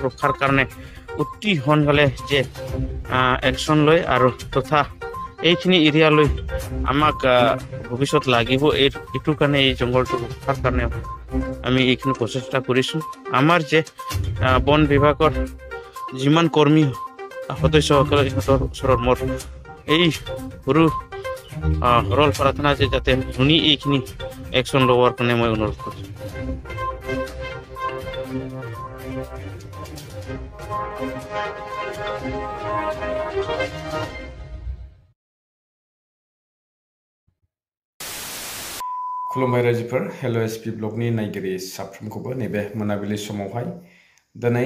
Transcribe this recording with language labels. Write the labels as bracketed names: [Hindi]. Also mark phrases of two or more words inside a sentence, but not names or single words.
[Assamese] ৰক্ষাৰ কাৰণে অতি সোনকালে যে একশন লৈ আৰু তথা এইখিনি এৰিয়া লৈ আমাক ভৱিষ্যত লাগিব এইটো কাৰণে এই জংগলটো ৰক্ষাৰ কাৰণে আমি এইখিনি প্ৰচেষ্টা কৰিছো আমাৰ যে বন বিভাগৰ যিমান কৰ্মী সদস্যসকলে ইহঁতৰ ওচৰত মোৰ এই সৰু ৰল প্ৰাৰ্থনা যে যাতে শুনি এইখিনি একশন লোৱাৰ কাৰণে মই অনুৰোধ কৰিছো [Bodo] खुलुमबाय रायजोफोर हेलो SP ब्लगनि नायगिरि साफ्रोमखौबो नैबे मोनाबिलि समावहाय दिनै